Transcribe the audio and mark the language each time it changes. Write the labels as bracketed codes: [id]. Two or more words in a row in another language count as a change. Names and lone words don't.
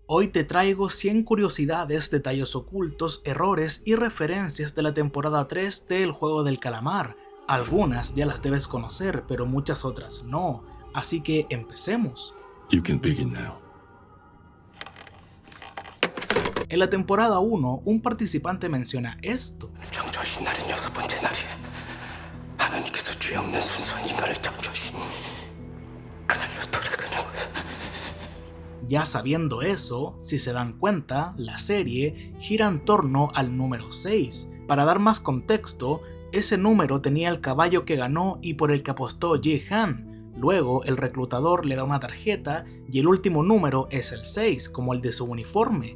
[es] Hoy te traigo 100 curiosidades, detalles ocultos, errores y referencias de la temporada 3 de El Juego del Calamar. Algunas ya las debes conocer, pero muchas otras no, así que empecemos. [en] You can begin now. [es] En la temporada 1, un participante menciona esto. [ko] 창조하신 날은 6번째 날이에요. 하나님께서 죄 없는 순수한 인간을 창조하신 그날로 돌아가는 거예요. [es] Ya sabiendo eso, si se dan cuenta, la serie gira en torno al número 6. Para dar más contexto, ese número tenía el caballo que ganó y por el que apostó Ji-Han. Luego, el reclutador le da una tarjeta y el último número es el 6, como el de su uniforme.